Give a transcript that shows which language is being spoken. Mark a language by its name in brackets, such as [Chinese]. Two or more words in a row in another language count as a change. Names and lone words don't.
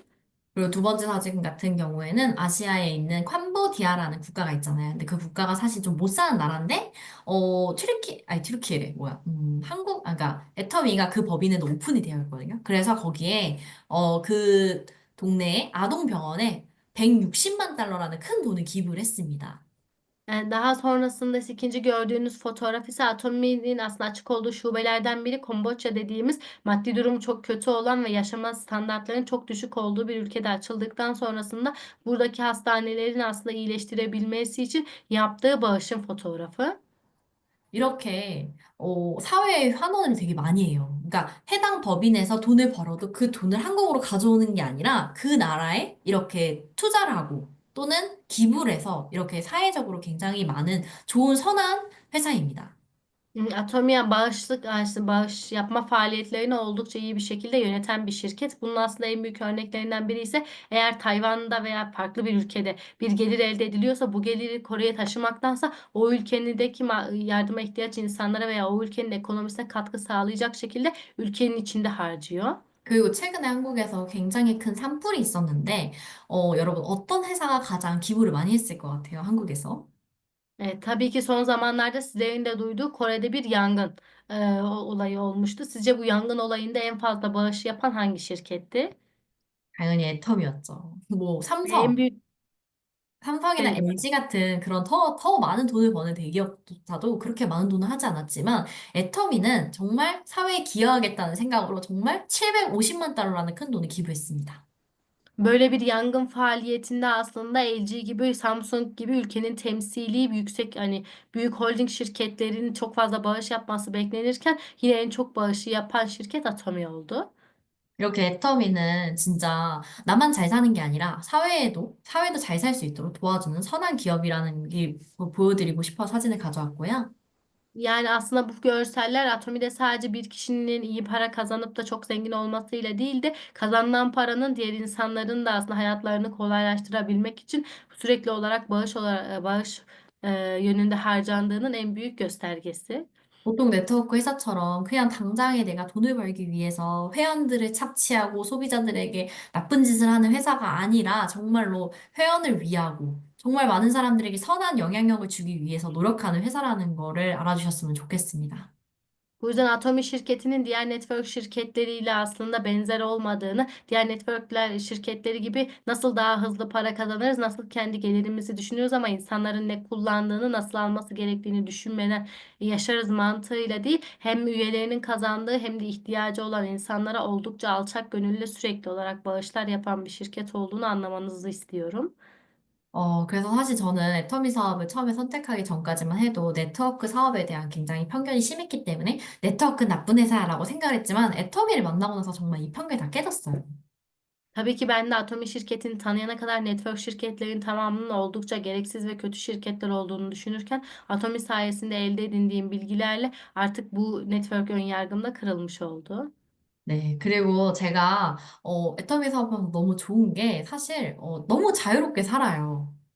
[Korean] 그리고 두 번째 사진 같은 경우에는 아시아에 있는 캄보디아라는 국가가 있잖아요. 근데 그 국가가 사실 좀 못 사는 나라인데, 튀르키예래, 뭐야. 그러니까, 애터미가 그 법인에도 오픈이 되어 있거든요. 그래서 거기에, 그 동네에 아동병원에 160만 달러라는 큰 돈을 기부를 했습니다. [Turkish] Daha sonrasında ise ikinci gördüğünüz fotoğraf ise Atomi'nin aslında açık olduğu şubelerden biri Kamboçya dediğimiz maddi durumu çok kötü olan ve yaşama standartlarının çok düşük olduğu bir ülkede açıldıktan sonrasında buradaki hastanelerin aslında iyileştirebilmesi için yaptığı bağışın fotoğrafı. [Korean] 이렇게 사회에 환원을 되게 많이 해요. 그러니까 해당 법인에서 돈을 벌어도 그 돈을 한국으로 가져오는 게 아니라 그 나라에 이렇게 투자를 하고 또는 기부를 해서 이렇게 사회적으로 굉장히 많은 좋은 선한 회사입니다. [Turkish] Atomiya bağış yapma faaliyetlerini oldukça iyi bir şekilde yöneten bir şirket. Bunun aslında en büyük örneklerinden biri ise eğer Tayvan'da veya farklı bir ülkede bir gelir elde ediliyorsa bu geliri Kore'ye taşımaktansa o ülkedeki yardıma ihtiyaç insanlara veya o ülkenin ekonomisine katkı sağlayacak şekilde ülkenin içinde harcıyor. [Korean] 그리고 최근에 한국에서 굉장히 큰 산불이 있었는데, 여러분 어떤 회사가 가장 기부를 많이 했을 것 같아요, 한국에서? [Turkish] Tabii ki son zamanlarda sizlerin de duyduğu Kore'de bir yangın olayı olmuştu. Sizce bu yangın olayında en fazla bağış yapan hangi şirketti? [Korean] 당연히 애텀이었죠. 뭐 [Turkish] En büyük [Korean] 삼성이나 [Turkish] evet. [Korean] LG 같은 그런 더 많은 돈을 버는 대기업조차도 그렇게 많은 돈을 하지 않았지만, 애터미는 정말 사회에 기여하겠다는 생각으로 정말 750만 달러라는 큰 돈을 기부했습니다. [Turkish] Böyle bir yangın faaliyetinde aslında LG gibi, Samsung gibi ülkenin temsili yüksek hani büyük holding şirketlerin çok fazla bağış yapması beklenirken yine en çok bağışı yapan şirket Atomi oldu. [Korean] 이렇게 애터미는 진짜 나만 잘 사는 게 아니라 사회도 잘 살 수 있도록 do와주는 선한 기업이라는 게 보여드리고 싶어 사진을 가져왔고요. [Turkish] Yani aslında bu görseller Atomi'de sadece bir kişinin iyi para kazanıp da çok zengin olmasıyla değil de kazanılan paranın diğer insanların da aslında hayatlarını kolaylaştırabilmek için sürekli olarak bağış yönünde harcandığının en büyük göstergesi. [Korean] 보통 네트워크 회사처럼 그냥 당장에 내가 돈을 벌기 위해서 회원들을 착취하고 소비자들에게 나쁜 짓을 하는 회사가 아니라 정말로 회원을 위하고 정말 많은 사람들에게 선한 영향력을 주기 위해서 노력하는 회사라는 거를 알아주셨으면 좋겠습니다. [Turkish] Bu yüzden Atomi şirketinin diğer network şirketleriyle aslında benzer olmadığını, diğer networkler şirketleri gibi nasıl daha hızlı para kazanırız, nasıl kendi gelirimizi düşünüyoruz ama insanların ne kullandığını, nasıl alması gerektiğini düşünmeden yaşarız mantığıyla değil, hem üyelerinin kazandığı hem de ihtiyacı olan insanlara oldukça alçak gönüllü sürekli olarak bağışlar yapan bir şirket olduğunu anlamanızı istiyorum. [Korean] 그래서 사실 저는 애터미 사업을 처음에 선택하기 전까지만 해도 네트워크 사업에 대한 굉장히 편견이 심했기 때문에 네트워크 나쁜 회사라고 생각을 했지만 애터미를 만나고 나서 정말 이 편견이 다 깨졌어요. [Turkish] Tabii ki ben de Atomi şirketini tanıyana kadar network şirketlerin tamamının oldukça gereksiz ve kötü şirketler olduğunu düşünürken Atomi sayesinde elde edindiğim bilgilerle artık bu network önyargım da kırılmış oldu. [Korean] 네, 그리고 제가 애터미 사업하면서 너무 좋은 게 사실 너무 자유롭게 살아요.